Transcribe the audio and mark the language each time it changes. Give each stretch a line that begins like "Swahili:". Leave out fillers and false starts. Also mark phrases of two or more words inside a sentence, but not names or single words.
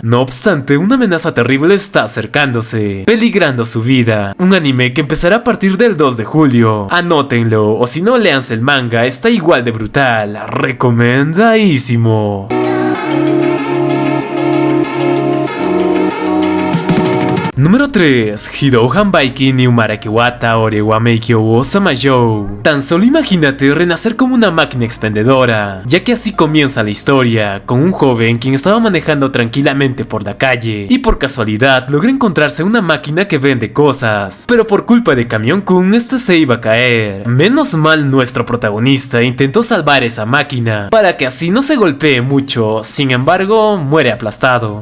Spanish: No obstante, una amenaza terrible está acercándose, peligrando su vida. Un anime que empezará a partir del 2 de julio. Anótenlo, o si no, léanse el manga, está igual de brutal. Recomendadísimo. Número 3. Hidou Hanbaiki ni Umarakiwata Ore wa Meikyo wo Samayou. Tan solo imagínate renacer como una máquina expendedora, ya que así comienza la historia, con un joven quien estaba manejando tranquilamente por la calle, y por casualidad logra encontrarse una máquina que vende cosas, pero por culpa de Camión-kun este se iba a caer. Menos mal nuestro protagonista intentó salvar esa máquina, para que así no se golpee mucho, sin embargo muere aplastado.